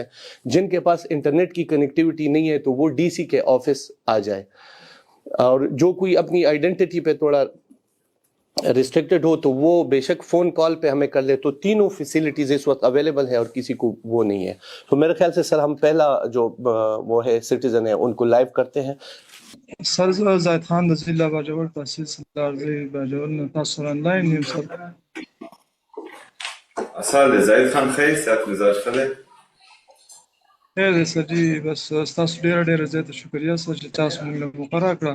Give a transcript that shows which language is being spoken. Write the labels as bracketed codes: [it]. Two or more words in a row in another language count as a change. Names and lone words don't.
[ur] جن کے پاس انٹرنیٹ کی کنیکٹیوٹی نہیں ہے تو وہ ڈی سی کے آفس آ جائے, اور جو کوئی اپنی آئیڈینٹی پہ تھوڑا ریسٹرکٹڈ ہو تو وہ بے شک [en] phone call [ur] پہ ہمیں کر لے. تو تینوں فیسلٹیز اس وقت اویلیبل ہے اور کسی کو وہ نہیں ہے. تو میرے خیال سے سر ہم پہلا جو وہ ہے سٹیزن ہے ان کو لائیو کرتے ہیں. [ps] سر زاید خان د ضلع باجوړ تحصیل سردار باجوړ نه تاسو آنلاین یم سر. اصل زاید خان خیر سات مزاج خله خیر دی سر جی, بس ستاسو ډېره زیاته شکریه سر چې تاسو موږ له مقرره کړه.